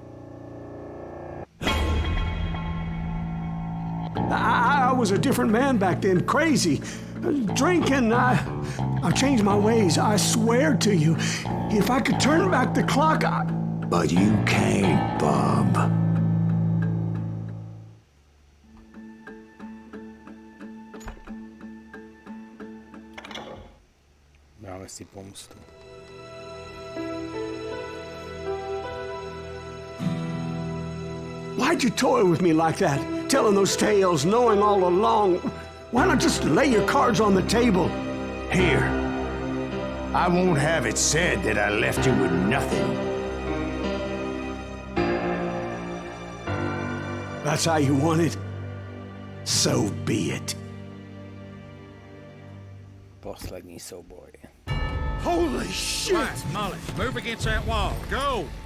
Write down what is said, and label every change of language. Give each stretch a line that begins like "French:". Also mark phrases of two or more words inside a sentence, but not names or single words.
English: I was a different man back then, crazy. Drinking, I've changed my ways, I swear to you. If I could turn back the clock, But you can't, Bob.
Czech: Dáme si pomstu.
English: Why'd you toy with me like that? Telling those tales, knowing all along. Why not just lay your cards on the table? Here. I won't have it said that I left you with nothing. That's how you want it? So be it.
Czech: Poslední souboj.
English: Holy shit! Right, Molly, move against that wall. Go!